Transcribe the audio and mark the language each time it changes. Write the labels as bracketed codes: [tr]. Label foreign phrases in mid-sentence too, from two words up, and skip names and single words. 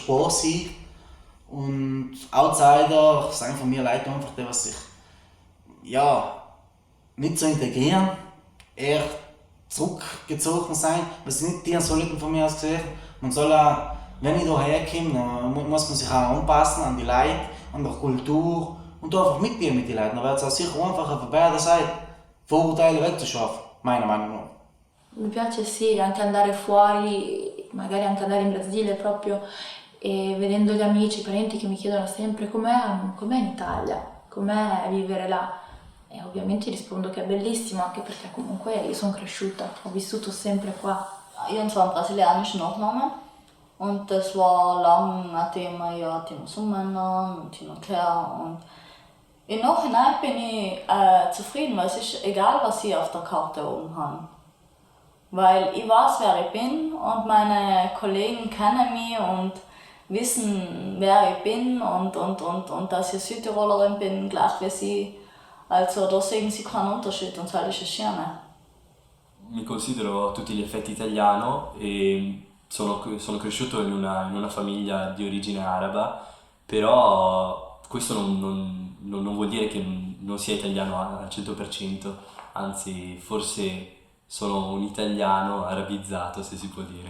[de] Und Outsider sind von mir Leute einfach, die sich nicht so integrieren, eher zurückgezogen sein, was nicht die sollten von mir aus gesehen. Man soll auch, wenn ich hierher komme, dann muss man sich auch anpassen an die Leute, an der Kultur und einfach mitgehen mit den Leuten. Dann wird es auch sicher einfacher für beide Seiten, Vorurteile wegzuschaffen, meiner Meinung nach. [it] Mi piace sì, anche andare fuori, magari anche andare in Brasile proprio, e vedendo gli amici, i parenti che mi chiedono sempre com'è in Italia, com'è vivere là. E ovviamente rispondo che è bellissimo, anche perché comunque io sono cresciuta, ho vissuto sempre qua. [de] Ich habe zwar einen brasilianischen Nachnamen und das war lang ein Thema, ja, die Musulmanen und hin und her. Und im Nachhinein bin ich zufrieden, weil es ist egal, was ich auf der Karte oben habe. Weil ich weiß, wer ich bin und meine Kollegen kennen mich und wissen, wer ich bin und dass ich Südtirolerin bin, gleich wie sie. Also da sehen sie keinen Unterschied und das ist das Schöne. [it] Mi considero a tutti gli effetti italiano e sono cresciuto in una famiglia di origine araba, però questo non vuol dire che non sia italiano al 100%, anzi forse sono un italiano arabizzato, se si può dire.